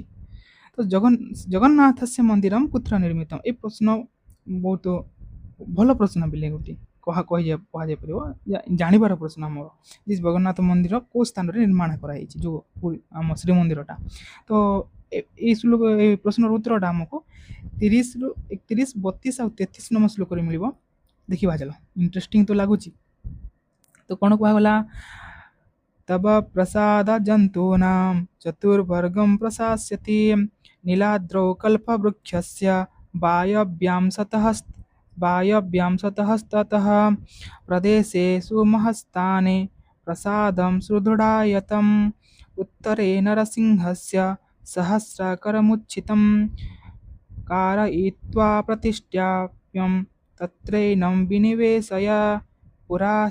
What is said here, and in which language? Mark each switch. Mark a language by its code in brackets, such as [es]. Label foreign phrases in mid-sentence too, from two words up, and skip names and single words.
[or] ତ [sa] ଜଗନ୍ନାଥସ୍ୟ ମନ୍ଦିରମ୍ କୁତ୍ର ନିର୍ମିତମ୍, [or] ଏ ପ୍ରଶ୍ନ ବହୁତ ଭଲ ପ୍ରଶ୍ନ ପିଲେ, ଗୋଟେ କୁହାଯାଇପାରିବ ଜାଣିବାର ପ୍ରଶ୍ନ ଆମର ଯେ ଜଗନ୍ନାଥ ମନ୍ଦିର କେଉଁ ସ୍ଥାନରେ ନିର୍ମାଣ କରାଯାଇଛି ଯେଉଁ ଆମ ଶ୍ରୀମନ୍ଦିରଟା। ତ ଏଇ ଶ୍ଲୋକ ଏଇ ପ୍ରଶ୍ନର ଉତ୍ତରଟା ଆମକୁ 30ରୁ 31, 32 ଆଉ 33 ନମ୍ବର ଶ୍ଲୋକରେ ମିଳିବ। ଦେଖିବା ଚାଲ, ଇଣ୍ଟରେଷ୍ଟିଂ ତ ଲାଗୁଛି। ତ କ'ଣ କୁହାଗଲା [sa] तब प्रसाद जन्तूनां चतुर्वर्गं प्रशास्यति नीलाद्रौ कल्पवृक्षस्य वायव्यां सतस्ततः प्रदेशेषु महस्ताने प्रसादं सुदृढायतं उत्तरे नरसिंहस्य सहस्रकरमुच्छितं कारयित्वा प्रतिष्ठाप्यं तत्रैनं विनिवेशय पुरा